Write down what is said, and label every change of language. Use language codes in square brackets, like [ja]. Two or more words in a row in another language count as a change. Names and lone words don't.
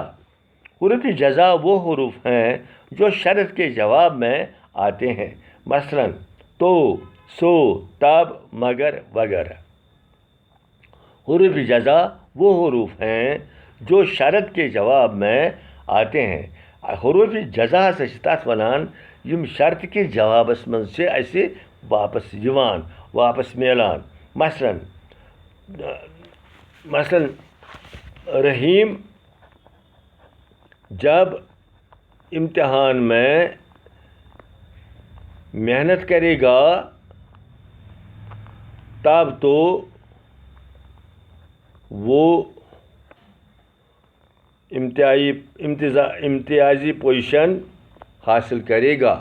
[ur] حروف جزا وہ حروف ہیں جو شرط کے جواب میں آتے ہیں، مثلا تو، سو، تب، مگر وغیرہ. حروف جزا وہ حروف ہیں جو شرط کے جواب میں آتے ہیں. [ks] حروف جزا سے تتھ ونان یم شرط کے جوابس من سے اسے واپس یوان، واپس میلان. [ur] مثلا رحیم جب امتحان میں محنت کرے گا تب تو وہ امتیازی پوزیشن حاصل کرے گا.